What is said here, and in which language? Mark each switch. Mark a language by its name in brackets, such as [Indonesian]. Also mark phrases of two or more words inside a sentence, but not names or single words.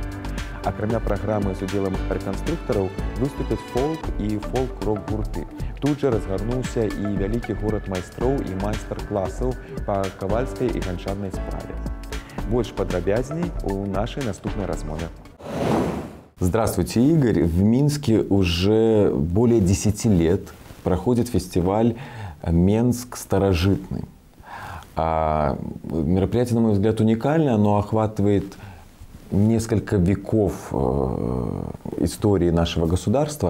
[Belarusian] Акрамя праграмы з удзелам рэканструктараў выступяць фолк і фолк-рок гурты. Тут жа разгарнуўся і вялікі горад майстроў і майстар-класаў па кавальскай і ганчарнай справе. Больш падрабязней у нашай наступной размове. [Russian] Здравствуйте, Игорь. В Минске уже более 10 лет проходит фестиваль «Менск старожитный». Мероприятие, на мой взгляд, уникальное, оно охватывает несколько веков истории нашего государства.